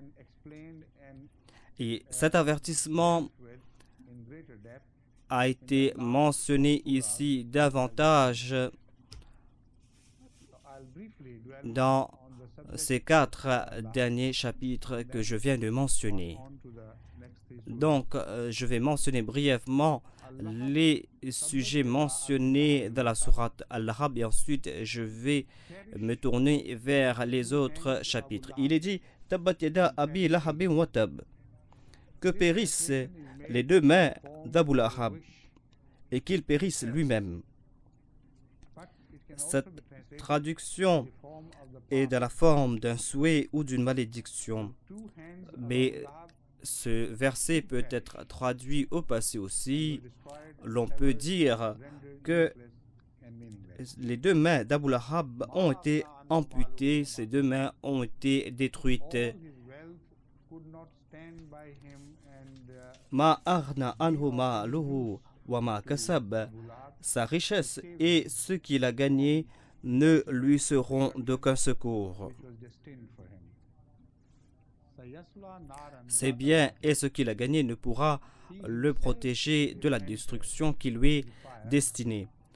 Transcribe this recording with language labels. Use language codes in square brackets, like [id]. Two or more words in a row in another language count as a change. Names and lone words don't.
[fr] Et cet avertissement a été mentionné ici davantage dans ces 4 derniers chapitres que je viens de mentionner. Donc, je vais mentionner brièvement les sujets mentionnés dans la sourate Al-Lahab et ensuite je vais me tourner vers les autres chapitres. [ar] Il est dit تبت يدا أبي لهب وتب, [fr] que périssent les 2 mains d'Abu Lahab et qu'il périsse lui-même. Cette traduction est dans la forme d'un souhait ou d'une malédiction, mais ce verset peut être traduit au passé aussi. L'on peut dire que les 2 mains d'Abu Lahab ont été amputées, ces 2 mains ont été détruites. [ar] ما أغنى عنه ماله وما كسب, [fr] sa richesse et ce qu'il a gagné ne lui seront d'aucun secours. Ses biens et ce qu'il a gagné ne pourra le protéger de la destruction qui lui est destinée.